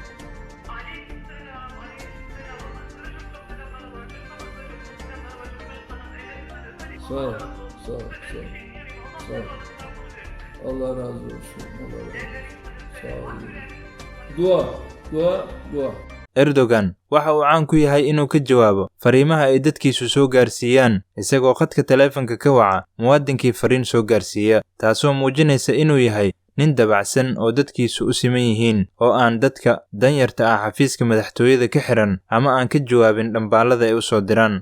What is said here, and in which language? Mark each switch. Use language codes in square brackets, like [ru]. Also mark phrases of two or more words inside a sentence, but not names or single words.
[tr] Sağ ol, sağ ol, sağ ol. Sağ ol. Allah razı olsun. Allah razı olsun. Sağ ol. Dua, dua, dua. [so] Erdogan waxa uu caan ku yahay inuu ka jawaabo fariimaha ay dadkiisu soo gaarsiiyaan isagoo khadka taleefanka ka waca muwaadinkii fariin soo gaarsiiya, taasoo muujinaysa inuu yahay nin dabacsan oo dadkiisu u siman yihiin oo aan dadka danyarta ah xafiiska madaxtooyada ka xiran ama aan ka jawaabin dhambaalada ay u soo diraan.